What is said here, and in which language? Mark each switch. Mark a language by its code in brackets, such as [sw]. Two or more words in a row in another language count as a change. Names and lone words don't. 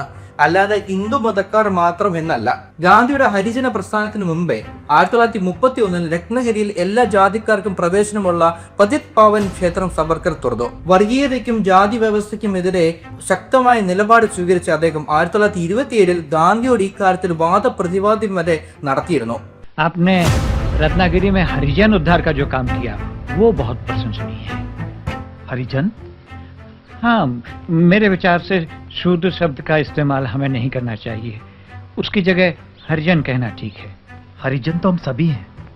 [ml] അല്ലാതെ ഹിന്ദു മതക്കാർ മാത്രം എന്നല്ല. ഗാന്ധിയുടെ ഹരിജന പ്രസ്ഥാനത്തിന് മുമ്പേ 1931 രത്നഗിരിയിൽ എല്ലാ ജാതിക്കാർക്കും പ്രവേശനമുള്ള പതിത് പാവൻ ക്ഷേത്രം സവർക്കർ തുറന്നു. വർഗീയതയ്ക്കും ജാതി വ്യവസ്ഥയ്ക്കും എതിരെ ശക്തമായ നിലപാട് സ്വീകരിച്ച അദ്ദേഹം 1927 ഗാന്ധിയോട് ഇക്കാര്യത്തിൽ വാദപ്രതിവാദം വരെ നടത്തിയിരുന്നു. [hi] आपने रत्नागिरी में हरिजन उद्धार का जो काम किया वो बहुत प्रशंसनीय है। हरिजन? हाँ, मेरे विचार से शूद्र शब्द का इस्तेमाल हमें नहीं करना चाहिए. उसकी जगह हरिजन कहना ठीक है. हरिजन तो हम सभी हैं.